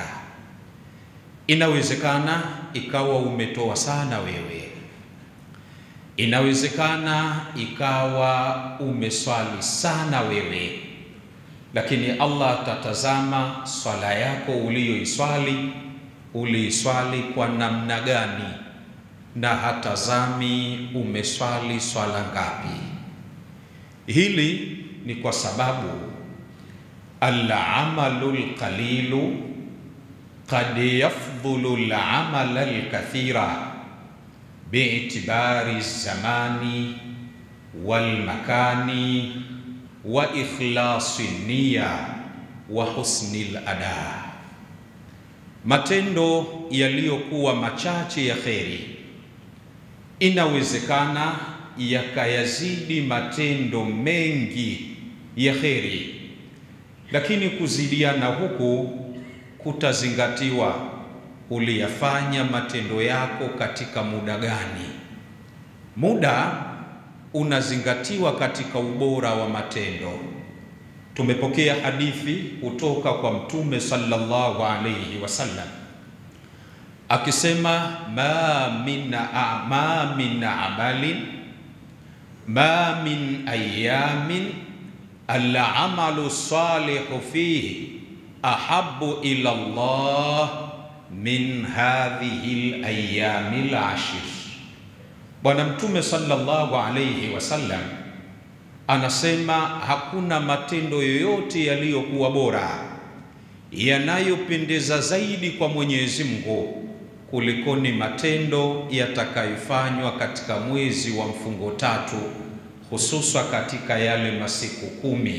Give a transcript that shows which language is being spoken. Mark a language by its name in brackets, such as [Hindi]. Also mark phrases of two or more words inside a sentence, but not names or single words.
[Swahili] Inawezekana ikawa umetoa sana wewe, Inawezekana ikawa umeswali sana wewe, lakini Allah atatazama swala yako uliiswali kwa namna gani, na hatazami umeswali swala ngapi. Hili ni kwa sababu [Arabic] العمل القليل قد يفضل العمل الكثير باعتبار الزمان والمكان وإخلاص النية وحسن الأداء. [Swahili] Matendo yaliyokuwa machache ya kheri inawezekana yakayazidi matendo mengi ya kheri, lakini kuzidiana huku kutazingatiwa uliyafanya matendo yako katika muda gani. Muda unazingatiwa katika ubora wa matendo. Tumepokea hadithi kutoka kwa Mtume [Arabic] صلى الله عليه وسلم [Swahili] akisema, [Arabic] ما من أيام العمل الصالح فيه أحب إلى الله من هذه الأيام العشر. [Swahili] Bwana Mtume [Arabic] صلى الله عليه وسلم [Swahili] anasema hakuna matendo yoyote yaliyokuwa bora, yanayopendeza zaidi kwa Mwenyezi Mungu kuliko ni matendo yatakayofanywa katika mwezi wa mfungo 3, hususa katika yale masiku 10.